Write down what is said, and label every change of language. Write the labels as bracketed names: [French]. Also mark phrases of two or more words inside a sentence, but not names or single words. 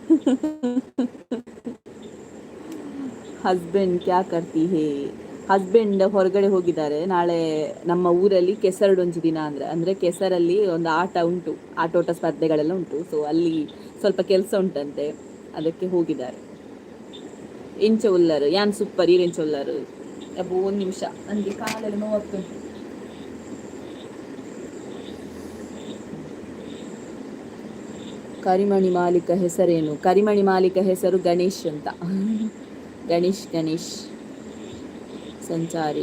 [Hindi] हस्बैंड क्या करती है? [Kannada] ಹಸ್ಬೆಂಡ್ ಹೊರಗಡೆ ಹೋಗಿದ್ದಾರೆ. ನಾಳೆ ನಮ್ಮ ಊರಲ್ಲಿ [Tulu] ಕೆಸರಡೊಂಜು ದಿನ [Kannada] ಅಂದರೆ ಕೆಸರಲ್ಲಿ ಒಂದು ಆಟೋಟ ಸ್ಪರ್ಧೆಗಳೆಲ್ಲ ಉಂಟು. ಸೊ ಅಲ್ಲಿ ಸ್ವಲ್ಪ ಕೆಲಸ ಉಂಟಂತೆ, ಅದಕ್ಕೆ ಹೋಗಿದ್ದಾರೆ. [Tulu] ಎಂಚ ಉಲ್ಲರು ಯಾನ್ ಸೂಪರ್ ಈರೆಂಚ ಉಲ್ಲರು. [Kannada] ಅಬ್ಬೋ ಒಂದು ನಿಮಿಷ, ನನಗೆ ಕಾಲೆಲ್ಲ ನೋವಾಗ್ತುಂಟು. ಕರಿಮಣಿ ಮಾಲೀಕ ಹೆಸರೇನು? ಕರಿಮಣಿ ಮಾಲೀಕ ಹೆಸರು ಗಣೇಶ್ ಅಂತ. ಗಣೇಶ್ ಸಂಚಾರಿ.